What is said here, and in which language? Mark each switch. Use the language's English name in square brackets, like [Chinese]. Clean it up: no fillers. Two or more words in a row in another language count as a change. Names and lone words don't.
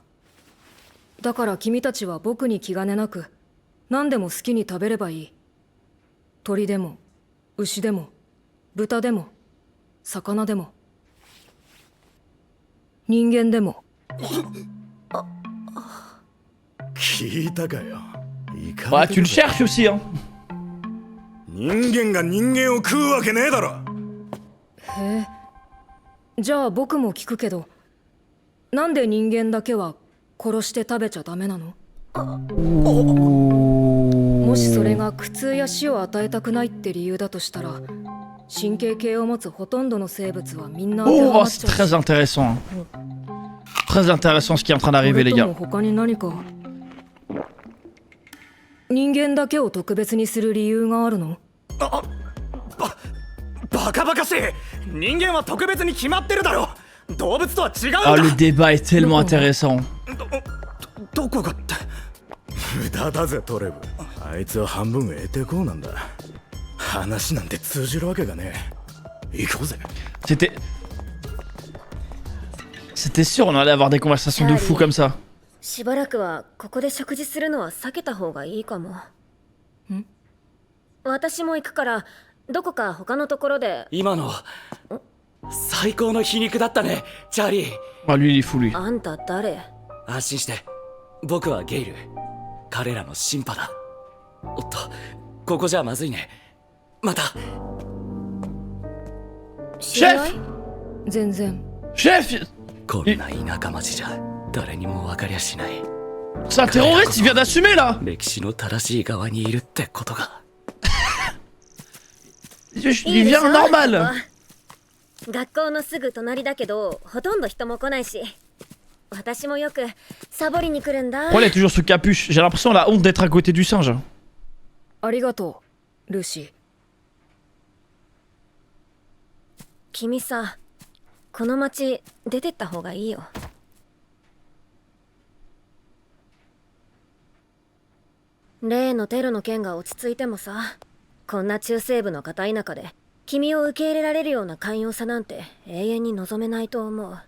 [Japanese] だから君たちは僕に気兼ねなく何でも好きに食べればいい。鳥でも牛でも豚でも魚でも人間でも。聞いたかよ。 [French] Bah, tu le cherches aussi, hein. [Japanese] 人間が人間を食うわけねえだろ。へえ。じゃあ僕も聞くけど、なんで人間だけは殺して食べちゃダメなの？もしそれが苦痛や死を与えたくないって理由だとしたら、神経系を持つほとんどの生物はみんな当ては [French] Oh, [Japanese] まっ [French] c'est [Japanese] ちゃう。 [French] très intéressant. Hein. Très intéressant ce qui est en train d'arriver, les [Japanese] それと [French] gars. [Japanese] も他に何か人間だけを特別にする理由があるの？バカバカしい。人間は特別に決まってるだろ。動物とは違うんだ。 [French] Ah, le débat est tellement intéressant. [Japanese] どこがって。無駄だぜトレブ。あいつは半分得てこうなんだ。話なんて通じるわけがねえ。行こうぜ。 [French] C'était sûr, on allait avoir des conversations de fous comme ça. [Japanese] しばらくはここで食事するのは避けた方がいいかも。私も行くからどこか他のところで。今の最高の皮肉だったね、チャーリー。 [French] Ah, lui, il est fou, lui. [Japanese] あんた誰？安心して、僕はゲイル。彼らのシンパだ。おっと、ここじゃまずいね。また。知り合い？全然。 [French] Chef! [Japanese] こんな田舎町じゃ誰にも分かりゃしない。 [French] C'est un terroriste, il vient d'assumer là! [Japanese] 歴史の正しい側にいるってことが。 [French] Il vient normal! [Japanese] 学校のすぐ隣だけどほとんど人も来ないし、私もよくサボりに来るんだ。 [French] Pourquoi elle est toujours sous capuche? J'ai l'impression elle a honte d'être à côté du singe. [Japanese] ありがとうルーシー。君さ、この町出てった方がいいよ。例のテロの件が落ち着いてもさ、こんな中西部の片田舎で君を受け入れられるような寛容さなんて永遠に望めないと思う。